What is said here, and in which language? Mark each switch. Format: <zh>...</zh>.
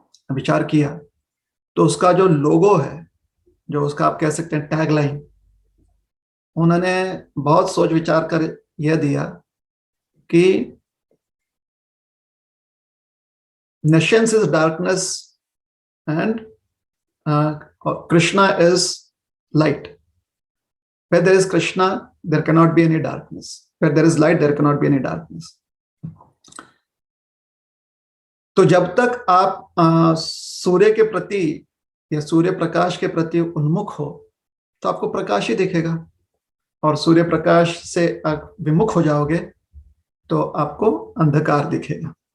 <hi>विचार किया, तो उसका जो लोगो है, जो उसका आप कह सकते हैं टैगलाइन, उन्होंने बहुत सोच विचार कर यह दिया कि</hi> <en>Nations is darkness and Krishna is light. Where there is Krishna, there cannot be any darkness. Where there is light, there cannot be any darkness.</en> <hi>तो जब तक आप सूर्य के प्रति या सूर्य प्रकाश के प्रति उन्मुख हो तो आपको प्रकाश ही दिखेगा, और सूर्य प्रकाश से आप विमुख हो जाओगे तो आपको अंधकार दिखेगा.</hi>